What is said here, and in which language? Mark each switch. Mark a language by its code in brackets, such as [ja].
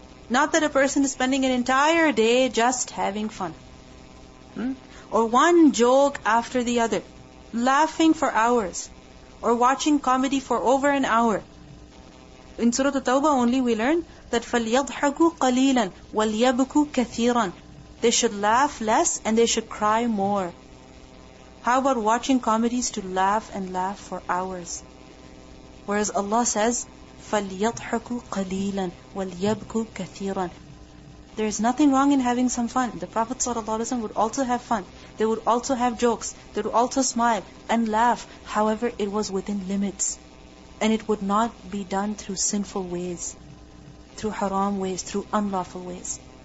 [en] Not that a person is spending an entire day just having fun, or one joke after the other, laughing for hours, or watching comedy for over an hour. In Surah At-Tauba only we learn that [ar] فَلْيَضْحَكُوا قَلِيلًا وَلْيَبْكُوا كَثِيرًا. [en] They should laugh less and they should cry more. How about watching comedies to laugh and laugh for hours? Whereas Allah says, [ar] فَلْيَضْحَكُوا قَلِيلًا وَلْيَبْكُوا كَثِيرًا. [en] There is nothing wrong in having some fun. The Prophet ﷺ would also have fun. They would also have jokes. They would also smile and laugh. However, it was within limits. And it would not be done through sinful ways, through haram ways, through unlawful ways.